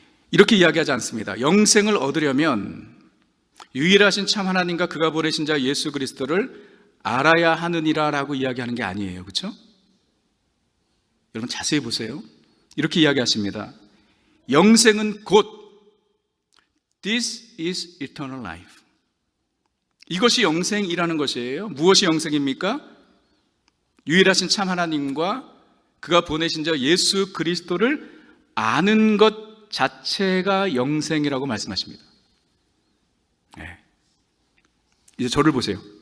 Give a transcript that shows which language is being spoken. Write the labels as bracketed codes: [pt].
[ko] 이렇게 이야기하지 않습니다. 영생을 얻으려면 유일하신 참 하나님과 그가 보내신 자 예수 그리스도를 알아야 하느니라 라고 이야기하는 게 아니에요. 그렇죠? 여러분, 자세히 보세요. 이렇게 이야기하십니다. 영생은 곧 [en] This is eternal life. [ko] 이것이 영생이라는 것이에요. 무엇이 영생입니까? 유일하신 참 하나님과 그가 보내신 자 예수 그리스도를 아는 것 자체가 영생이라고 말씀하십니다. 네. 이제 저를 보세요.